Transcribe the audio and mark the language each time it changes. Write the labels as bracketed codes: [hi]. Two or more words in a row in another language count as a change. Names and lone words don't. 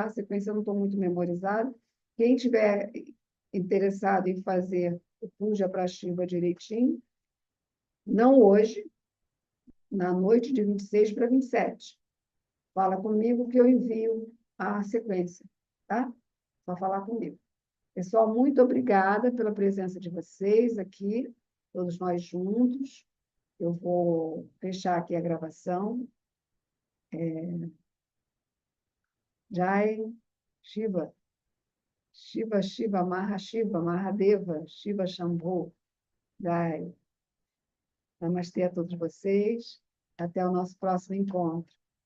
[pt] A sequência eu não estou muito memorizada. Quem tiver interessado em fazer o puja para Shiva direitinho, não hoje, na noite de 26 para 27. Fala comigo que eu envio a sequência, tá? Só falar comigo. Pessoal, muito obrigada pela presença de vocês aqui, todos nós juntos. Eu vou fechar aqui a gravação. Jai Shiva, Shiva, Shiva, Mahashiva, Mahadeva, Shiva Shambhu. Jai. Namastê a todos vocês. Até o nosso próximo encontro.